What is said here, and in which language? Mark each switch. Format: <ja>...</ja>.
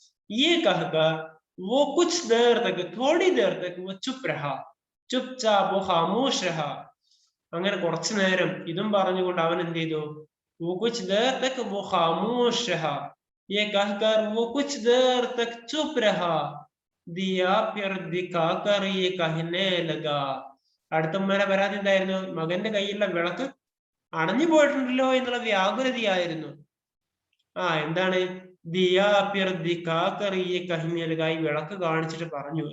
<hi>ये कहकर वो कुछ देर तक, थोड़ी देर तक वो चुप रहा, चुपचाप वो खामोश रहा.</hi> <ml>അങ്ങനെ കുറച്ചു നേരം ഇതും പറഞ്ഞുകൊണ്ട് അവൻ എന്ത് ചെയ്തു?</ml> <hi>वो कुछ देर तक वो खामोश रहा, ये कहकर वो कुछ देर तक चुप रहा, दिया फिर दिखाकर ये कहने लगा.</hi> <ml>അടുത്ത ഉമ്മയുടെ പരാതി എന്തായിരുന്നു? മകന്റെ കയ്യിലുള്ള വിളക്ക് അണഞ്ഞു പോയിട്ടുണ്ടല്ലോ എന്നുള്ള വ്യാകുലതയായിരുന്നു. എന്താണ്?</ml> <hi>ദിയാ ഫിർ ദിഖാകർ യെ കഹ്നെ ലഗാ,</hi> <ml>ഈ വിളക്ക് കാണിച്ചിട്ട് പറഞ്ഞു.</ml>